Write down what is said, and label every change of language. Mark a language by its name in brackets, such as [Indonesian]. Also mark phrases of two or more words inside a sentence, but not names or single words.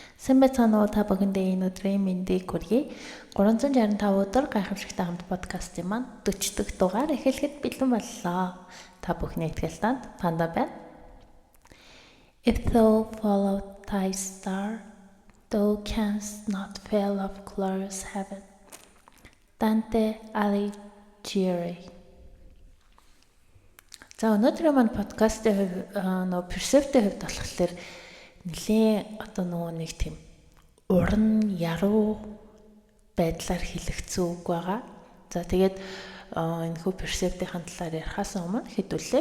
[Mongolian] Сайн байцгаана уу та бүхэндээ энэ өдрийн мэндийг хүргэе. 365 өдөр гайхамшигтай хамт подкастын маань 40 дахь дугаар эхлэхэд бэлэн боллоо. Та бүхний ихтгэл танд Панда байна. [English] If thou follow thy star, thou canst not fail of glorious heaven. Dante Alighieri. [Mongolian] За өнөөдрийн маань подкастын хувь персептийн хувьд болохоор нэлийн нэг тийм уран яруу байдлаар хэлэгдсэн үг байгаа. За тэгээд энэ хүү персептийн талаар ярихаас өмнө хэдүүлээ.